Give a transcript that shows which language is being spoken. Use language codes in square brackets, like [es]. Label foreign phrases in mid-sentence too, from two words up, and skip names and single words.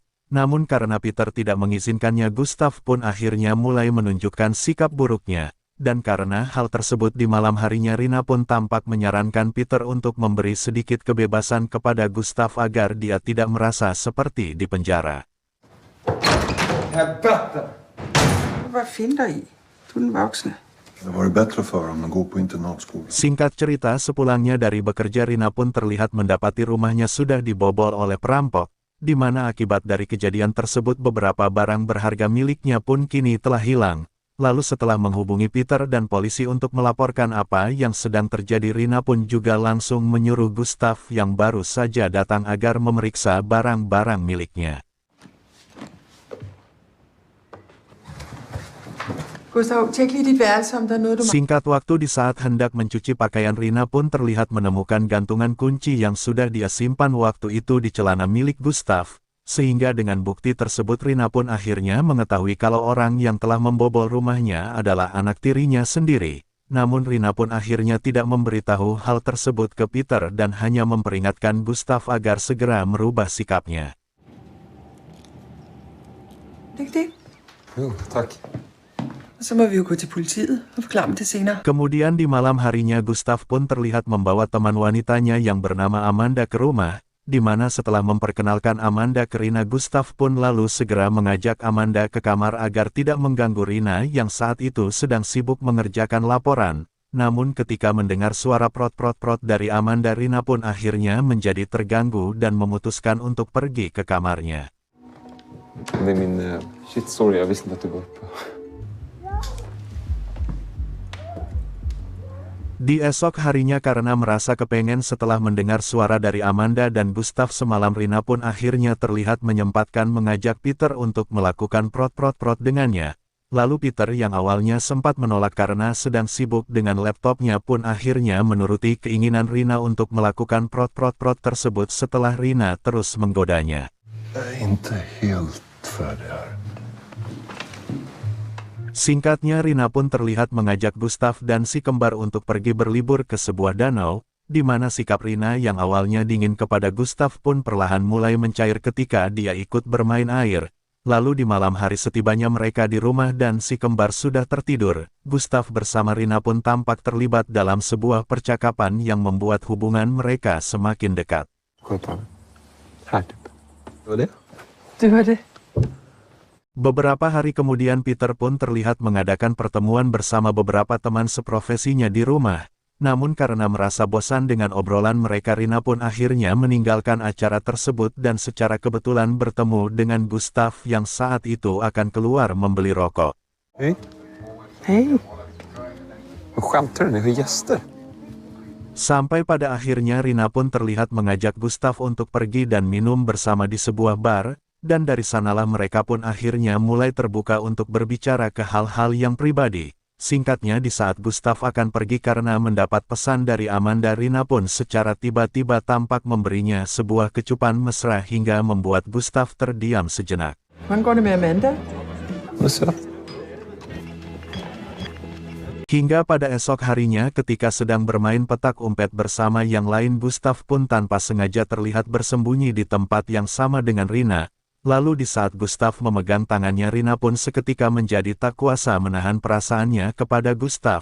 [id] Namun karena Peter tidak mengizinkannya Gustav pun akhirnya mulai menunjukkan sikap buruknya. Dan karena hal tersebut di malam harinya Rina pun tampak menyarankan Peter untuk memberi sedikit kebebasan kepada Gustav agar dia tidak merasa seperti di penjara. [sv] Helvete! [da] Hvad finder I? Du er den voksne. [sv] Det var bättre för dem att gå på internatskola. [id] Singkat cerita sepulangnya dari bekerja Rina pun terlihat mendapati rumahnya sudah dibobol oleh perampok, di mana akibat dari kejadian tersebut beberapa barang berharga miliknya pun kini telah hilang. Lalu setelah menghubungi Peter dan polisi untuk melaporkan apa yang sedang terjadi Rina pun juga langsung menyuruh Gustav yang baru saja datang agar memeriksa barang-barang miliknya. [da] Gustav, tjek lige dit værelse, om der er noget, du [id] Singkat waktu di saat hendak mencuci pakaian Rina pun terlihat menemukan gantungan kunci yang sudah dia simpan waktu itu di celana milik Gustav, sehingga dengan bukti tersebut Rina pun akhirnya mengetahui kalau orang yang telah membobol rumahnya adalah anak tirinya sendiri. Namun Rina pun akhirnya tidak memberitahu hal tersebut ke Peter dan hanya memperingatkan Gustav agar segera merubah sikapnya. [da] Læg det. [sv] Jo, tack. [da] Så må vi jo gå til politiet og forklare dem det senere. [id] Kemudian di malam harinya Gustav pun terlihat membawa teman wanitanya yang bernama Amanda ke rumah, di mana setelah memperkenalkan Amanda ke Rina, Gustav pun lalu segera mengajak Amanda ke kamar agar tidak mengganggu Rina yang saat itu sedang sibuk mengerjakan laporan. Namun ketika mendengar suara prot-prot-prot dari Amanda, Rina pun akhirnya menjadi terganggu dan memutuskan untuk pergi ke kamarnya. [sv] Det är min [en] shit story, [sv] jag visste inte att du var uppe. [id] Di esok harinya karena merasa kepengen setelah mendengar suara dari Amanda dan Gustav semalam, Rina pun akhirnya terlihat menyempatkan mengajak Peter untuk melakukan prot-prot-prot dengannya. Lalu Peter yang awalnya sempat menolak karena sedang sibuk dengan laptopnya pun akhirnya menuruti keinginan Rina untuk melakukan prot-prot-prot tersebut setelah Rina terus menggodanya. [sv] Inte helt färdig här. [id] Singkatnya Rina pun terlihat mengajak Gustav dan si kembar untuk pergi berlibur ke sebuah danau, di mana sikap Rina yang awalnya dingin kepada Gustav pun perlahan mulai mencair ketika dia ikut bermain air. Lalu di malam hari setibanya mereka di rumah dan si kembar sudah tertidur, Gustav bersama Rina pun tampak terlibat dalam sebuah percakapan yang membuat hubungan mereka semakin dekat. [sv] Här typ. Det var det? Det var det. [id] Beberapa hari kemudian Peter pun terlihat mengadakan pertemuan bersama beberapa teman seprofesinya di rumah. Namun karena merasa bosan dengan obrolan mereka, Rina pun akhirnya meninggalkan acara tersebut dan secara kebetulan bertemu dengan Gustav yang saat itu akan keluar membeli rokok. [sv] Hej. Hej. Vad skämtar du? Ni har gäster. [id] Sampai pada akhirnya Rina pun terlihat mengajak Gustav untuk pergi dan minum bersama di sebuah bar. Dan dari sanalah mereka pun akhirnya mulai terbuka untuk berbicara ke hal-hal yang pribadi. Singkatnya di saat Gustav akan pergi karena mendapat pesan dari Amanda, Rina pun secara tiba-tiba tampak memberinya sebuah kecupan mesra hingga membuat Gustav terdiam sejenak. [da] Hvordan går det med Amanda? [sv] Vad söt. [id] Hingga pada esok harinya ketika sedang bermain petak umpet bersama yang lain, Gustav pun tanpa sengaja terlihat bersembunyi di tempat yang sama dengan Rina. Lalu di saat Gustav memegang tangannya, Rina pun seketika menjadi tak kuasa menahan perasaannya kepada Gustav.